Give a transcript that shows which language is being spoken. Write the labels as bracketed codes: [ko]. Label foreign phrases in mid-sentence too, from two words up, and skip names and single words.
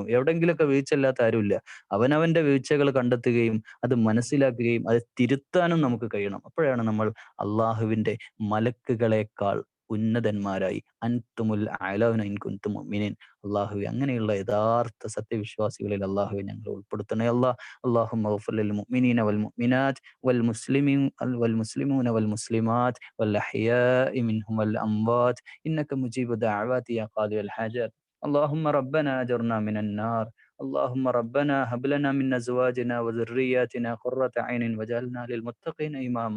[ml] എവിടെയെങ്കിലുമൊക്കെ വീഴ്ചയില്ലാത്ത ആരുമില്ല. അവനവന്റെ വീഴ്ചകൾ കണ്ടെത്തുകയും അത് മനസ്സിലാക്കുകയും അത് തിരുത്താനും നമുക്ക് കഴിയണം. അപ്പോഴാണ് നമ്മൾ അള്ളാഹുവിന്റെ മലക്കുകളെക്കാൾ ഉന്നതന്മാരായി [ar] أنتم الأعلون إن كنتم مؤمنين. [ml] അള്ളാഹുവേ, അങ്ങനെയുള്ള യഥാർത്ഥ സത്യവിശ്വാസികളിൽ അള്ളാഹുവെ ഞങ്ങളെ ഉൾപ്പെടുത്തണേ അല്ലാ. [ar] اللهم اغفر للمؤمنين والمؤمنات والمسلمون والمسلمات والأحياء منهم والأموات إنك مجيب الدعوات يا قاضي الحاجات. اللهم ربنا أجرنا من النار. اللهم ربنا هب لنا من أزواجنا وذرياتنا قرة عين واجعلنا للمتقين إماما.